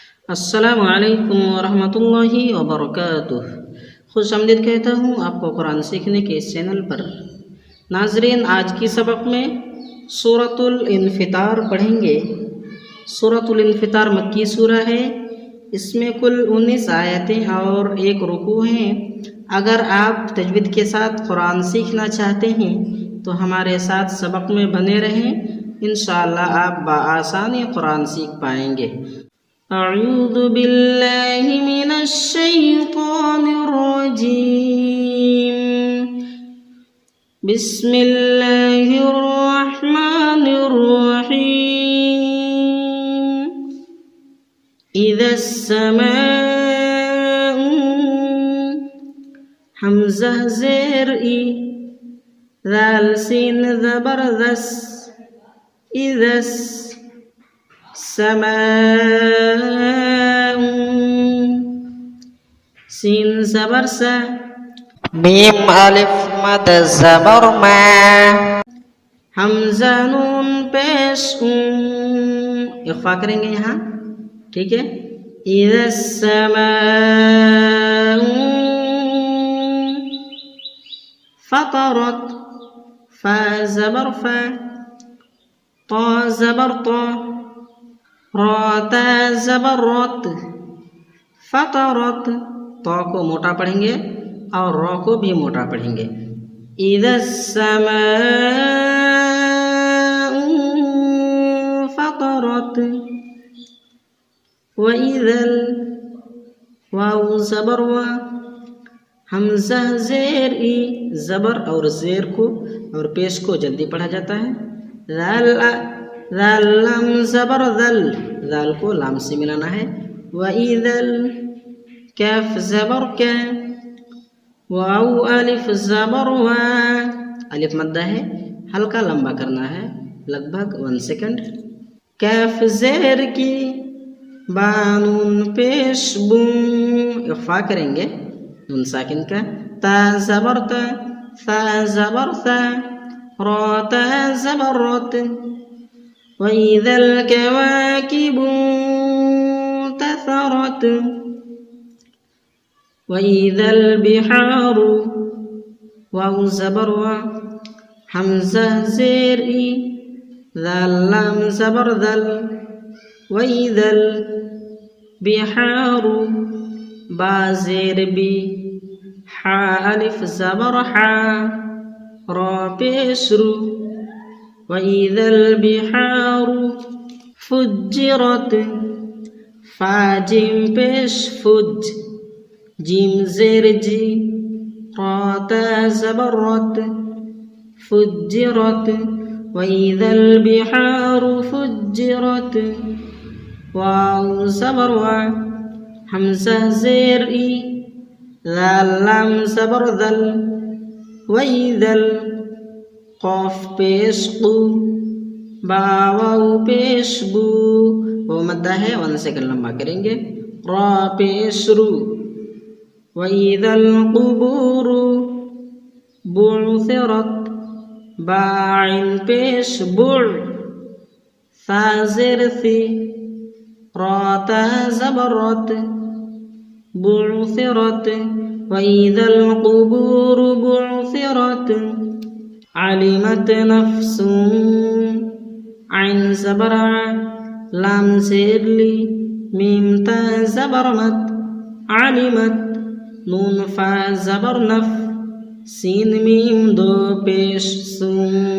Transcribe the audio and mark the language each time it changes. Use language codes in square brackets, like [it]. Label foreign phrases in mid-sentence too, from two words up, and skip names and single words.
[ar] السلام عليكم ورحمة الله وبركاته. [ur] خوش آمدید کہتا ہوں آپ کو قرآن سیکھنے کے اس چینل پر. ناظرین، آج کی سبق میں سورۃ الانفطار پڑھیں گے. سورۃ الانفطار مکی سورہ ہے۔ اس میں کل 19 آیتیں اور ایک رکوع ہیں. اگر آپ تجوید کے ساتھ قرآن سیکھنا چاہتے ہیں تو ہمارے ساتھ سبق میں بنے رہیں. [ar] إن شاء الله [ur] آپ بآسانی قرآن سیکھ پائیں گے. [ar] أعوذ بالله من الشيطان الرجيم. بسم الله الرحمن الرحيم. إذا السماء, [ur] ہمزہ زیر اِ، ذال سین زبر ذس, [ar] إذا السماء, [ur] سین زبر سا, میم الف مد زبر ما, ہمزہ نون پیش اخفا کریں گے یہاں، ٹھیک ہے. [ar] إذا السماء انفطرت, [ur] فا زبر فا، تا زبر تا، را تا زبر رت، فطرت. تا کو موٹا پڑھیں گے اور را کو بھی موٹا پڑھیں گے. [ar] إذا السماء انفطرت، وإذا, [ur] واو زبر وا، ہمزہ زیر اِ، زبر اور زیر کو اور پیش کو جلدی پڑھا جاتا ہے. ذال لام زبر ذل، ذال کو لام سے ملانا ہے. [ar] وإذا, [ur] کاف زبر کَ، واو الف زبر وا، الف مدہ ہے، ہلکا لمبا کرنا ہے، لگ بھگ 1 سیکنڈ. کاف زیر کِ، بانون پیش بُو، اخفا کریں گے نون ساکن کا. تا زبر تَ، ثا زبر ثَ، را تا زبر رت, [ar] وإذا الكواكب انتثرت، وإذا البحار, [ur] واو زبر وا، ہمزہ زیر اِ، ذال لام زبر ذل, [ar] وإذا البحار, [ur] با زیر بِ، حا الف زبر حا, را پیش رُ, [ar] وإذا البحار فجرت, [ur] فا جیم پیش فُج، جیم زیر جِ، را تا زبر رت, [ar] فجرت، وإذا البحار فجرت, [ur] واو زبر وا، ہمزہ زیر اِ، ذال لام زبر ذل, [ar] وإذا, [ur] قاف پیش قُ, با واو پیش بُو، وہ مدہ ہے 1 سیکنڈ لمبا کریں گے. را پیش رُ, [ar] وإذا القبور بعثرت, [ur] با عین پیش بُع, ثا زیر ثِ، را تا زبر رت, [ar] بعثرت، وإذا القبور بعثرت، علمت نفس, [ur] عین زبر عَ، لام زیر لِ، میم تا زبر مت، علمت، نون فا زبر نف، سین میم دو پیش سُم,